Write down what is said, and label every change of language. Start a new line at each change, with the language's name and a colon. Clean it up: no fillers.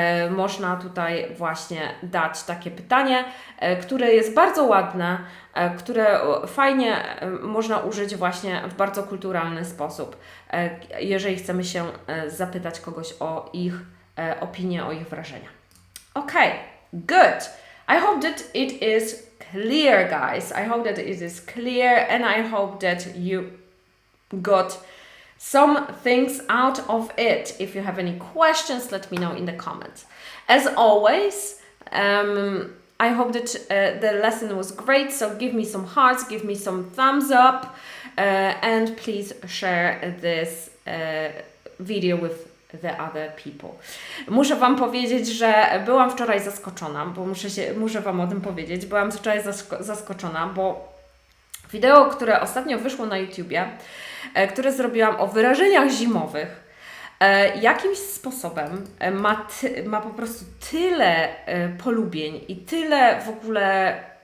Polish: Można tutaj właśnie dać takie pytanie, które jest bardzo ładne, które fajnie można użyć właśnie w bardzo kulturalny sposób, jeżeli chcemy się zapytać kogoś o ich opinię, o ich wrażenia.
English: Okay, good. I hope that it is clear, guys. I hope that it is clear and I hope that you got some things out of it. If you have any questions, let me know in the comments. As always, I hope that the lesson was great. So give me some hearts, give me some thumbs up, and please share this video with the other people.
Polish: Muszę Wam powiedzieć, że byłam wczoraj zaskoczona, bo muszę Wam o tym powiedzieć. Byłam wczoraj zaskoczona, bo wideo, które ostatnio wyszło na YouTubie, które zrobiłam o wyrażeniach zimowych, jakimś sposobem ma po prostu tyle polubień i tyle w ogóle